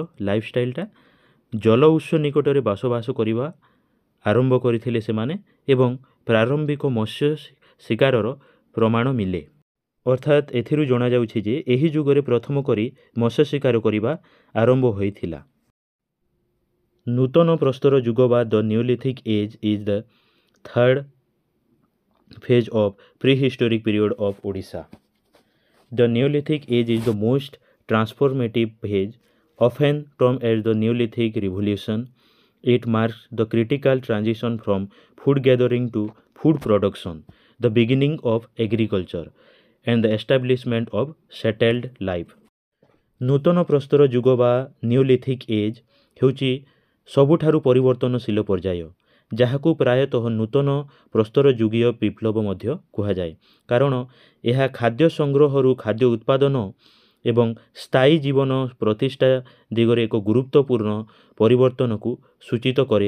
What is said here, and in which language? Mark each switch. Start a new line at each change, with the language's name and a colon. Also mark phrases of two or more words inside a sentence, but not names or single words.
Odia: ଲାଇଫଷ୍ଟାଇଲଟା ଜଳ ଉତ୍ସ ନିକଟରେ ବସବାସ କରିବା ଆରମ୍ଭ କରିଥିଲେ ସେମାନେ ଏବଂ ପ୍ରାରମ୍ଭିକ ମତ୍ସ୍ୟ ଶିକାରର ପ୍ରମାଣ ମିଳେ। ଅର୍ଥାତ୍ ଏଥିରୁ ଜଣାଯାଉଛି ଯେ ଏହି ଯୁଗରେ ପ୍ରଥମ କରି ମତ୍ସ୍ୟ ଶିକାର କରିବା ଆରମ୍ଭ ହୋଇଥିଲା। ନୂତନ ପ୍ରସ୍ତର ଯୁଗ ବା
English: the Neolithic age is the third phase of prehistoric period of Odisha. The Neolithic age is the most transformative phase, often termed as the Neolithic Revolution. It marks the critical transition from food gathering to food production, the beginning of agriculture, and the establishment of settled life.
Odia: ନୂତନ ପ୍ରସ୍ତର ଯୁଗ ବା
English: Neolithic age
Odia: ହେଉଛି ସବୁଠାରୁ ପରିବର୍ତ୍ତନଶୀଳ ପର୍ଯ୍ୟାୟ, ଯାହାକୁ ପ୍ରାୟତଃ ନୂତନ ପ୍ରସ୍ତର ଯୁଗୀୟ ବିପ୍ଳବ ମଧ୍ୟ କୁହାଯାଏ, କାରଣ ଏହା ଖାଦ୍ୟ ସଂଗ୍ରହରୁ ଖାଦ୍ୟ ଉତ୍ପାଦନ ଏବଂ ସ୍ଥାୟୀ ଜୀବନ ପ୍ରତିଷ୍ଠା ଦିଗରେ ଏକ ଗୁରୁତ୍ୱପୂର୍ଣ୍ଣ ପରିବର୍ତ୍ତନକୁ ସୂଚିତ କରେ।